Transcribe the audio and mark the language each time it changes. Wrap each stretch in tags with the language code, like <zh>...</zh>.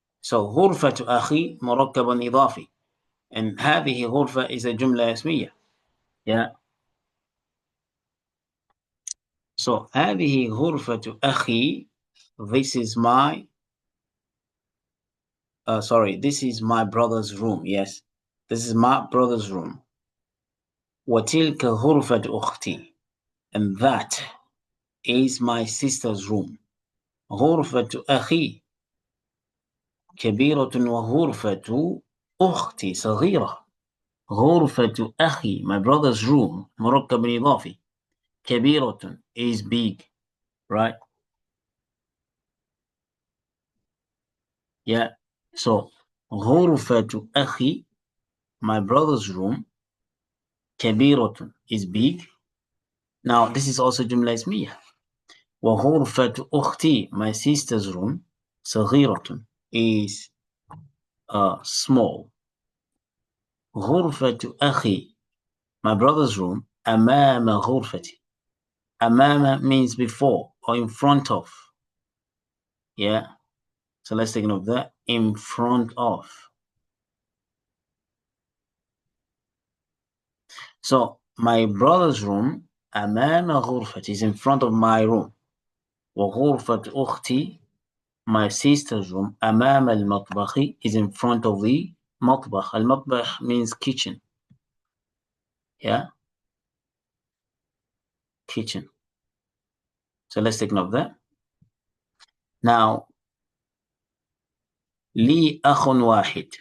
<ar>So غرفة أخي مركب إضافي. And هذه غرفة is a جملة اسمية.</ar> <en>Yeah.</en> <ar>So هذه غرفة أخي.</ar> <en>This is my this is my brother's room. Yes, this is my brother's room.</en> <ar>وتلك غرفة أختي.</ar> <en>And that is my sister's room.</en> <ar>غرفة أخي كبيرة وغرفة أختي صغيرة. غرفة أخي,</ar> <en>my brother's room,</en> <ar>مركب إضافي.</ar> <en>كبيرة is big, right? Yeah. So</en> <ar>غرفة أخي,</ar> <en>my brother's room, كبيرة is big. Now this is also جملة اسمية.</en> <ar>وغرفة أختي,</ar> <en>my sister's room, صغيرة is small.</en> <ar>غرفة أخي,</ar> <en>my brother's room,</en> <ar>أمام غرفتي.</ar> <en>أمام means before or in front of. Yeah. So let's take note of that. In front of. So my brother's room</en> <ar>أمام غرفتي</ar> <en>is in front of my room.</en> <ar>وغرفة أختي,</ar> <en>my sister's room</en> <ar>أمام المطبخ</ar> <en>is in front of the مطبخ. المطبخ means kitchen. Yeah. Kitchen. So let's take note of that.</en> <ar>Now, لي أخ واحد.</ar>